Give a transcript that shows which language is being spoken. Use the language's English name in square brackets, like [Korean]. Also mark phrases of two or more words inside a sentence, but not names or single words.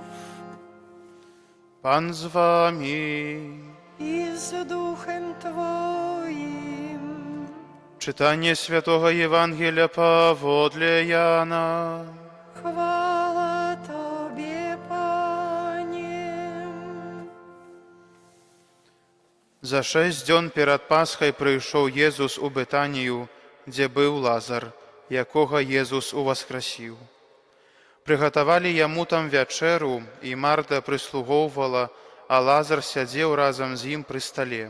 [Polish] Pan z Wami. I z duchem Twoim. Czytanie Świętego Ewangelia powodle Jana. Chwała Tobie, Panie. [Belarusian] За 6 дзён перад Пасхай прыйшоў Езус у Бетанію, дзе быў Лазар, якога Езус уваскрасіў. Прыгатавалі яму там вячэру, і Марта прыслугоўвала, а Лазар сядзеў разам з ім пры стале.